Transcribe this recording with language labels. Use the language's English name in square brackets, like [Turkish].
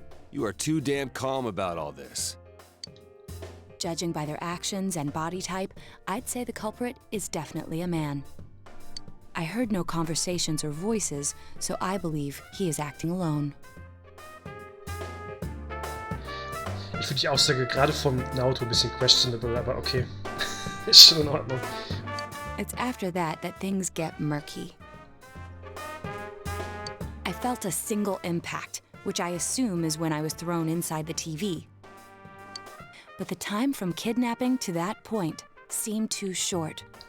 [English] You are too damn calm about all this. Judging by their actions and body type, I'd say the culprit is definitely a man. I heard no conversations or voices, so I believe he is acting alone. [German] Ich finde die Aussage gerade vom Naoto ein bisschen questionable, aber okay. Ist schon in Ordnung. [English] It's after that things get murky. I felt a single impact, which I assume is when I was thrown inside the TV. But the time from kidnapping to that point seemed too short.